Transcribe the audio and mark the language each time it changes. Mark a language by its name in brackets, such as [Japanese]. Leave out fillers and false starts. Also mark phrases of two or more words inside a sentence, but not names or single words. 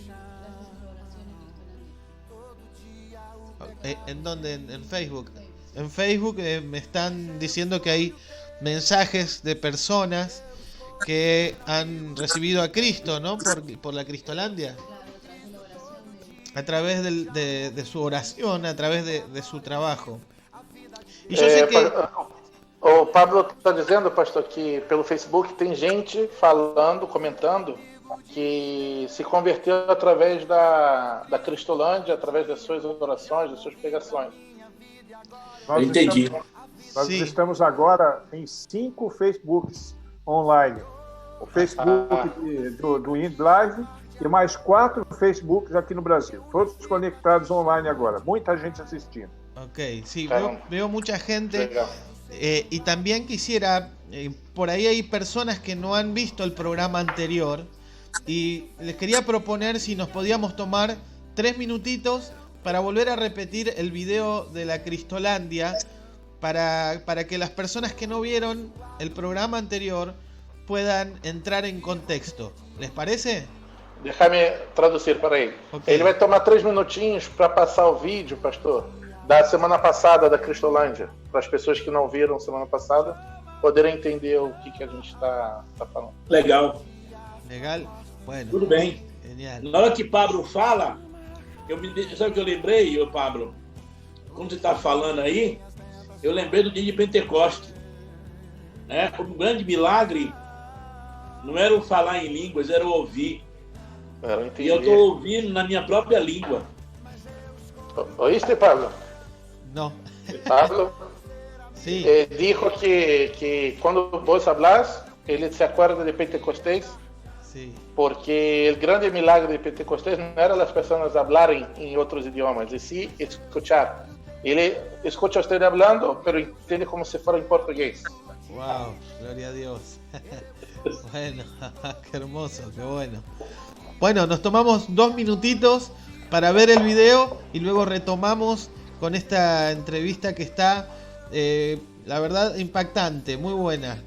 [Spanish] ¿En dónde? En Facebook. En Facebook me están diciendo que hay mensajes de personas que han recibido a Cristo, ¿no? Por la Cristolandia. A través de su oración, a través de su trabajo. [Portuguese] E eu sei que... O Pablo está dizendo, pastor, que pelo Facebook tem gente falando, comentando, que se converteu através da Cristolândia, através das suas orações, das suas pregações. Entendi. Nós estamos agora em 5 Facebooks online. O Facebook do InDlive, e mais 4 Facebooks aqui no Brasil. Todos conectados online agora. Muita gente assistindo. [Spanish] Ok, sí, Claro. veo mucha gente. [Portuguese] Legal. [Spanish] Y también quisiera, por ahí hay personas que no han visto el programa anterior y les quería proponer si nos podíamos tomar 3 minutitos para volver a repetir el video de la Cristolandia para que las personas que no vieron el programa anterior puedan entrar en contexto. ¿Les parece? [Portuguese] Deixa-me traduzir para ele. Ok. Ele vai tomar 3 minutinhos para passar o vídeo, pastor, da semana passada da Cristolândia, para as pessoas que não viram semana passada poderem entender o que a gente está falando. Legal. [Spanish] Legal. Bueno, [Portuguese] Tudo bem. [Spanish] genial. [Portuguese] Na hora que Pablo fala, sabe o que eu lembrei, ô Pablo? Quando você está falando aí, eu lembrei do dia de Pentecostes. Né? O grande milagre não era o falar em línguas, era o ouvir. Era E entender. eu estou ouvindo na minha própria língua. [Spanish] Oíste, Pablo? No, Pablo sí. dijo que quando vos hablas, ele se acuerda de Pentecostés, Sí. [Portuguese] porque o grande milagre de Pentecostés não era as pessoas hablarem em outros idiomas, e sim escuchar. Ele [Spanish] escucha a usted hablando, [Portuguese] pero entende como se fuera em português. [Spanish] Wow, gloria a Dios. Bueno, qué hermoso, qué bueno. Bueno, nos tomamos 2 minutitos para ver el video y luego retomamos con esta entrevista que está, la verdad, impactante, muy buena.